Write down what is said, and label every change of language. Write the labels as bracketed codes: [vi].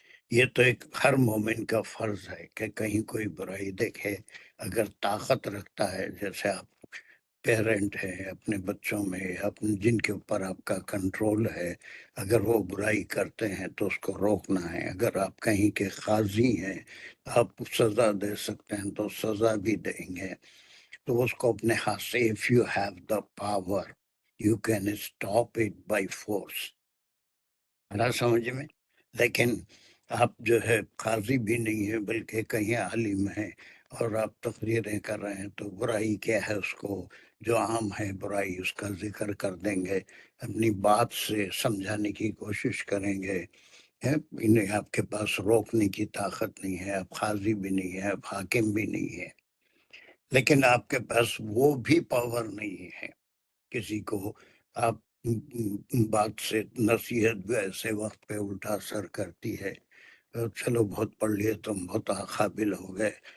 [ur] یہ تو ایک ہر مومن کا فرض ہے کہ کہیں کوئی برائی دیکھے، اگر طاقت رکھتا ہے، جیسے آپ پیرنٹ ہیں اپنے بچوں میں، جن کے اوپر آپ کا کنٹرول ہے، اگر وہ برائی کرتے ہیں تو اس کو روکنا ہے. اگر آپ کہیں کے قاضی ہیں، آپ سزا دے سکتے ہیں تو سزا بھی دیں گے. تو اس کو اپنے ہاتھ سے، [en] if you have the power you can stop it by force. [ur] بڑا سمجھ میں. لیکن آپ جو ہے قاضی بھی نہیں ہے بلکہ کہیں عالم ہیں، اور آپ تقریریں کر رہے ہیں تو برائی کیا ہے اس کو جو عام ہے برائی اس کا ذکر کر دیں گے، اپنی بات سے سمجھانے کی کوشش کریں گے، انہیں آپ کے پاس روکنے کی طاقت نہیں ہے، آپ قاضی بھی نہیں ہے، آپ حاکم بھی نہیں ہے، لیکن آپ کے پاس وہ بھی پاور نہیں ہے کسی کو آپ بات سے نصیحت بھی ایسے وقت پہ الٹا اثر کرتی ہے، چلو بہت پڑھ لیے تم، بہت قابل ہو گئے،